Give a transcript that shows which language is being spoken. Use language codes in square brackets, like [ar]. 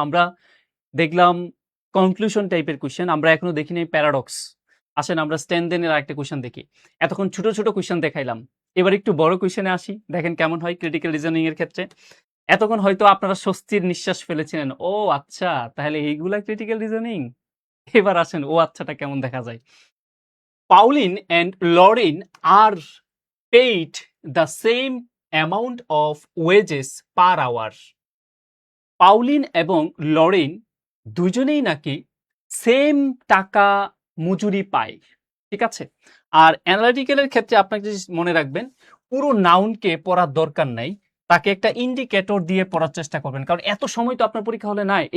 [bn] আমরা দেখলাম কনক্লুশন টাইপের কোশ্চেন, আমরা এখনো দেখিনি প্যারাডক্স। আসেন আমরা স্ট্যান্ডেনের আরেকটা কোশ্চেন দেখি। এতক্ষণ ছোট ছোট কোশ্চেন দেখাইলাম, এবার একটু বড় কোশ্চেনে আসি, দেখেন কেমন হয় ক্রিটিক্যাল রিজনিং এর ক্ষেত্রে। এতক্ষণ হয়তো আপনারা স্বস্তির নিঃশ্বাস ফেলেছিলেন, ও আচ্ছা তাহলে এইগুলা ক্রিটিক্যাল রিজনিং। এবার আসেন ও আচ্ছাটা কেমন দেখা যায়। [en] Pauline and Lauren are paid the same amount of wages per hour. [bn] পাউলিন এবং লরেন দুজনেই নাকি সেম টাকা মজুরি পায়। ঠিক আছে, আর অ্যানালিটিক্যালের ক্ষেত্রে আপনাকে মনে রাখবেন, পুরো নাউনকে পড়ার দরকার নাই, তাকে একটা ইন্ডিকেটর দিয়ে পড়ার চেষ্টা করবেন, কারণ এত সময় তো আপনার পরীক্ষা হলে নাই।